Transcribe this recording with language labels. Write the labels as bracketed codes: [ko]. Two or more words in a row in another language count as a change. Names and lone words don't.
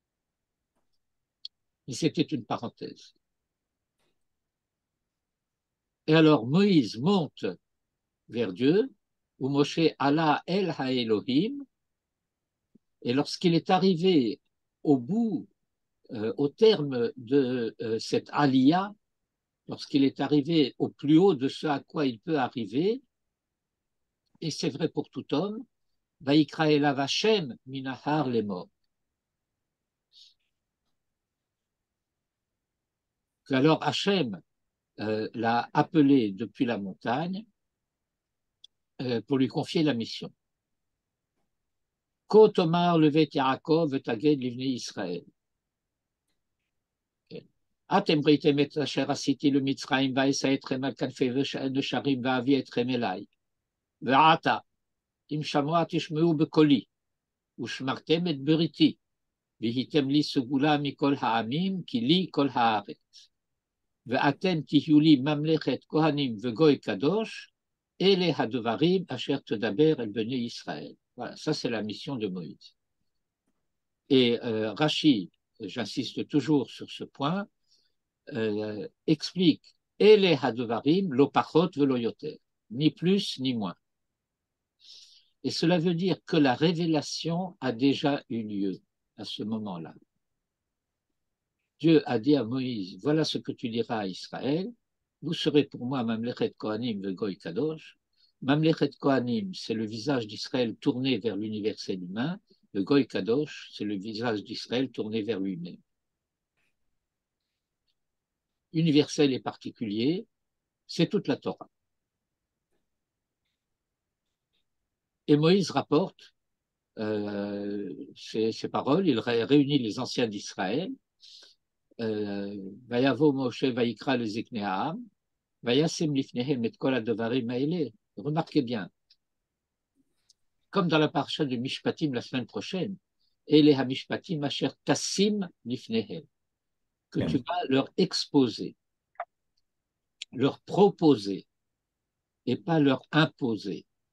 [fr] Mais c'était une parenthèse. Et alors Moïse monte vers Dieu, où [he] משה עלה אל האלהים, [fr] et lorsqu'il est arrivé au bout, au terme de cette Aliyah, lorsqu'il est arrivé au plus haut de ce à quoi il peut arriver, et c'est vrai pour tout homme, [he] ויקרא אליו השם מן ההר לאמר. [fr] Alors Hashem l'a appelé depuis la montagne pour lui confier la mission. [he] כה תאמר לבית יעקב ותגיד לבני ישראל. אתם ראיתם את אשר עשיתי למצרים ואשא אתכם על כנפי נשרים ואביא אתכם אליי. ועתה, אם שמוע תשמעו בקולי, ושמרתם את בריתי, והייתם לי סגולה מכל העמים, כי לי כל הארץ. ואתם תהיו לי ממלכת כהנים וגוי קדוש, אלה הדברים אשר תדבר אל בני ישראל. [fr] Voilà, ça c'est la mission de Moïse. Et Rashi, j'insiste toujours sur ce point, explique [he] אלה הדברים לא פחות ולא יותר, [fr] ni plus ni moins. Et cela veut dire que la révélation a déjà eu lieu à ce moment-là. Dieu a dit à Moïse, voilà ce que tu diras à Israël, vous serez pour moi [he] ממלכת כהנים וגוי קדוש. ממלכת כהנים, [fr] c'est le visage d'Israël tourné vers l'universel humain, le [he] גוי קדוש, [fr] c'est le visage d'Israël tourné vers lui-même. Universel et particulier, c'est toute la Torah. Et Moïse rapporte ces paroles, il réunit les anciens d'Israël, [he] ויבא משה ויקרא לזקני העם, וישם לפניהם את כל הדברים האלה. [fr] Remarquez bien, comme dans la parasha de Mishpatim la semaine prochaine, [he] אלה המשפטים אשר תשים לפניהם, [fr] que tu vas leur exposer, leur proposer, et pas leur imposer.